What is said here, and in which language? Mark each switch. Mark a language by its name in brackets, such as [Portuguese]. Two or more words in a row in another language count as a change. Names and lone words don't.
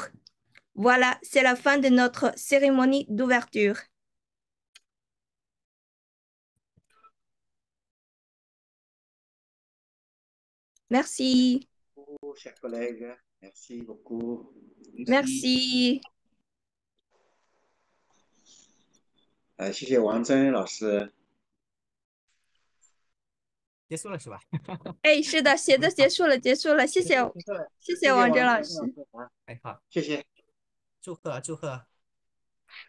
[French] Voilà, c'est la fin de notre cérémonie d'ouverture. Merci. chers collègues. Merci beaucoup. Merci. [Chinese] 谢谢王真老师。结束了是吧？哎，是的，结束了，谢谢王真老师。哎，好，谢谢。祝贺。